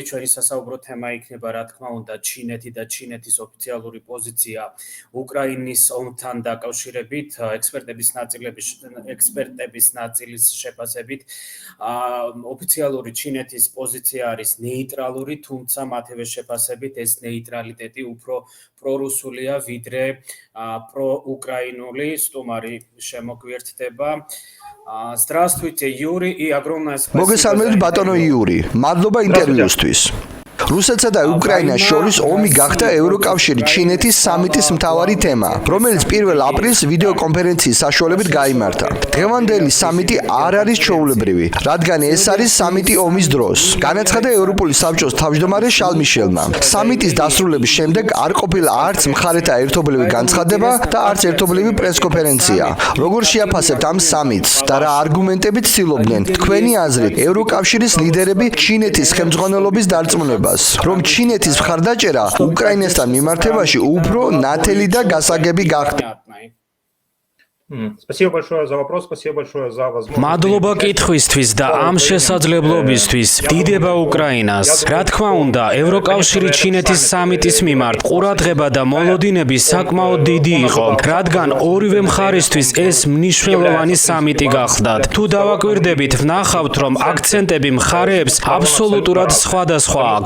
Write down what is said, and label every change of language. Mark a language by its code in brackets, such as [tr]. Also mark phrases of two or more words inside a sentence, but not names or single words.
[ka] ჩვენი სასაუბრო თემა იქნება, რა თქმა უნდა, ჩინეთი და ჩინეთის ოფიციალური პოზიცია უკრაინის ომთან დაკავშირებით, ექსპერტების ნაწილის შეფასებით. ოფიციალური ჩინეთის პოზიცია არის ნეიტრალური, თუმცა მათივე შეფასებით ეს ნეიტრალიტეტი უფრო პრორუსულია, ვიდრე პროუკრაინული. Სტუმარი შემოგვიერთდება. [ru] Здравствуйте, Юрий, и огромное спасибо. [ka] მოგესალმებით ბატონო იური. მადლობა ინტერვიუსთვის. რუსეთსა და უკრაინას შორის ომი გახდა ევროკავშირი ჩინეთის სამიტის მთავარი თემა, რომელიც 1 აპრილს ვიდეო კონფერენციის საშუალებით გაიმართა. დღევანდელი სამიტი არ არის ჩვეულებრივი, რადგან ეს არის სამიტი ომის დროს. განაცხადა ევროპული საბჭოს თავმჯდომარე შარლ მიშელმა. სამიტის დასრულების შემდეგ არ ყოფილა არც მხარეთა ერთობლივი განცხადება და არც ერთობლივი პრესკონფერენცია. როგორ შეაფასებთ ამ სამიტს და რა არგუმენტებით ცდილობდნენ თქვენი აზრით ევროკავშირის ლიდერები ჩინეთის ხელმძღვანელობის დარწმუნებას, რომ ჩინეთის მხარდაჭერა უკრაინასთან მიმართებაში უფრო ნათელი და გასაგები გახდა? [ru] Спасибо большое за вопрос, спасибо большое за возможность. [ka] მადლობა კითხვისთვის და ამ შესაძლებლობისთვის. დიდება უკრაინას. რა თქმა უნდა, ევროკავშირი ჩინეთის სამიტის მიმართ ყურადღება და მოლოდინები საკმაოდ დიდი იყო, რადგან ორივე მხარისთვის ეს მნიშვნელოვანი სამიტი გახდათ. თუ დავაკვირდებით, ვნახავთ, რომ აქცენტები მხარეებს აბსოლუტურად სხვადასხვა აქვს.